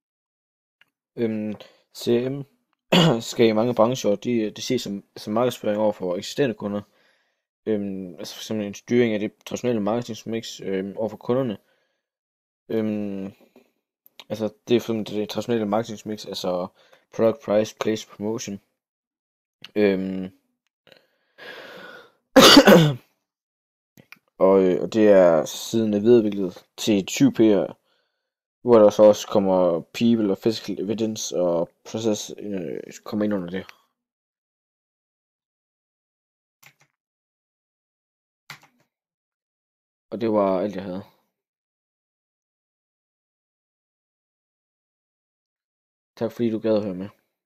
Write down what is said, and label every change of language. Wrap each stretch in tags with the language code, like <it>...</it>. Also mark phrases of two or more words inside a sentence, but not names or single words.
<da>CRM skal i mange brancher, det ses som markedsføring over for eksisterende kunder. Altså for eksempel en styring af det traditionelle marketingmix over for kunderne. Altså det er for det traditionelle marketingmix, altså</da> <en>product, price, place, promotion.</en> <da>Og det er siden videreudviklet til 20P'er, hvor der så også kommer people og</da> <en>physical evidence</en> <da>og process kommer ind under det. Og det var alt jeg havde. Tak fordi du gad at høre med.</da>